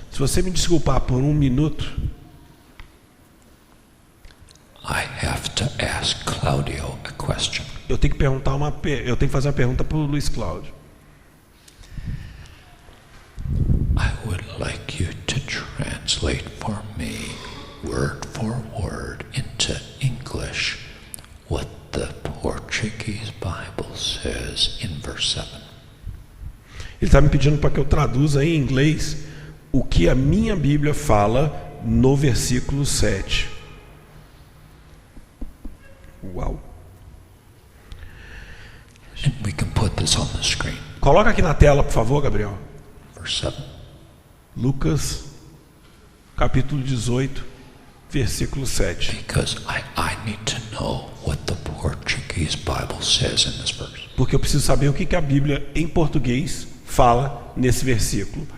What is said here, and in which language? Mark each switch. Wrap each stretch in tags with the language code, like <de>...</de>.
<pt>Se você me desculpar por um minuto,</pt> <en>I have to ask Claudio a question.</en> <pt>eu tenho que fazer uma pergunta para o Luiz Cláudio.</pt> <en>I would like you to translate for me, word for word, into English, what the Portuguese Bible says in verse 7.</en> <pt>Ele está me pedindo para que eu traduza em inglês o que a minha Bíblia fala no versículo 7. Uau!</pt> <en>And we can put this on the screen.</en> <pt>Coloca aqui na tela, por favor, Gabriel.</pt> <en>Verse 7.</en> <pt>Lucas, capítulo 18, versículo 7.</pt> <en>Because I need to know what the Portuguese Bible says in this verse.</en> <pt>Porque eu preciso saber o que a Bíblia em português fala nesse versículo.</pt>